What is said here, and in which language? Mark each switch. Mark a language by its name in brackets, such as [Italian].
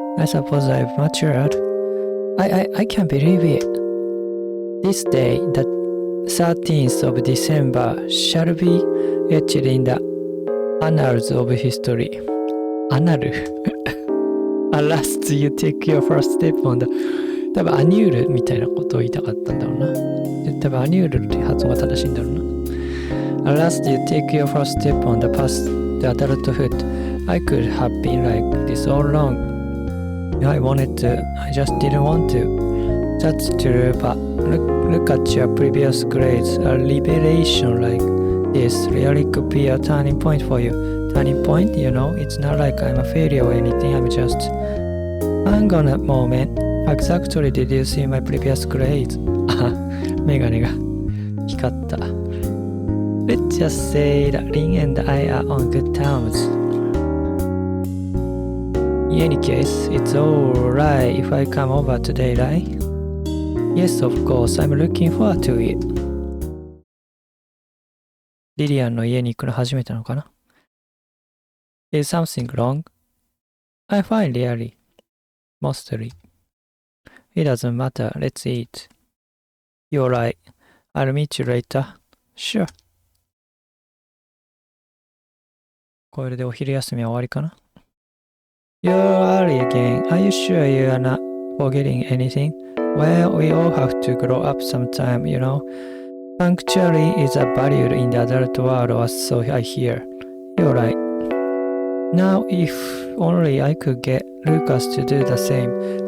[English] I suppose I've matured. I can't believe it. This day, the 13th of December, shall be etched in the annals of history. Annal? At last you take your first step on the... [Japanese] 多分アニュールみたいなことを言いたかったんだろうな。多分アニュールって発音が正しいんだろうな。 [English] At last you take your first step on the path to adulthood. I could have been like this all along. I wanted to, I just didn't want to. That's true, but look at your previous grades. A liberation like this really could be a turning point for you. Turning point? You know, it's not like I'm a failure or anything. I'm just... Hang on a moment.Exactly did you see my previous grades? [Japanese] メガネが光った。 [English] Let's just say that Lin and I are on good terms. In any case, it's alright if I come over today, right? Yes, of course, I'm looking forward to it. [Japanese] リリアンの家に行くの初めてなのかな？ [English] Is something wrong? I find really. Mostly.It doesn't matter. Let's eat. You're right. I'll meet you later. Sure. [Japanese] これでお昼休みは終わりかな？ [English] You're early again. Are you sure you're not forgetting anything? Well, we all have to grow up sometime, you know. Punctuality is a value in the adult world, or so I hear. You're right. Now, if only I could get Lucas to do the same.